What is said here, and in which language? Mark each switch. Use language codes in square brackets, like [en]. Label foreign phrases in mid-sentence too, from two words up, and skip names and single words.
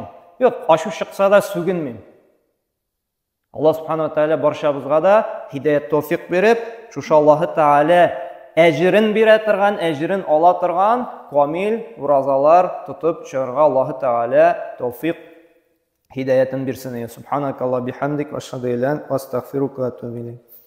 [tt] Юк, ачу чыкса да сүгенмим. Аллаһ [ar] سبحانه وتعالى [tt] барчабызга да һидаят тәүфик биреп, шушы Аллаһ Тааля әҗерен бирә торган, әҗерен ала торган камил уразалар тотып чыгарга Аллаһ Тааля тәүфик һидаятын бирсен. [ar] سبحانك اللهم بحمدك وأشهد أن لا إله إلا أنت أستغفرك وأتوب إليك.